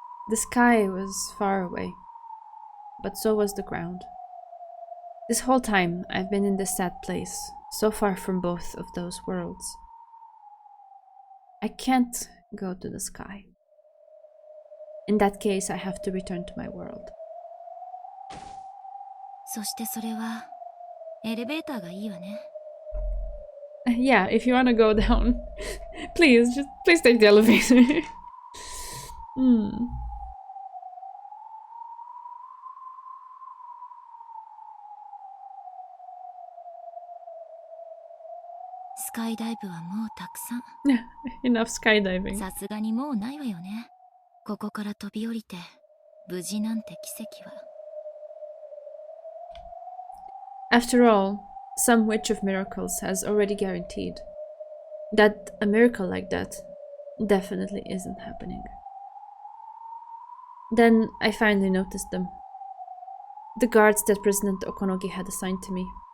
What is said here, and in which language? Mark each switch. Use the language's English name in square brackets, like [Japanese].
[English] The sky was far away, but so was the ground. This whole time I've been in this sad place, so far from both of those worlds. I can't go to the sky. In that case, I have to return to my world. [Japanese] そしてそれはエレベーターがいいわね。 [English] Yeah, if you want to go down, please take the elevator. [Japanese] スカイダイブはもうたくさん。 [English] Enough skydiving. [Japanese] さすがにもうないわよね。ここから飛び降りて無事なんて奇跡は。 [English] After all, some witch of miracles has already guaranteed that a miracle like that definitely isn't happening. Then I finally noticed them. The guards that President Okonogi had assigned to me.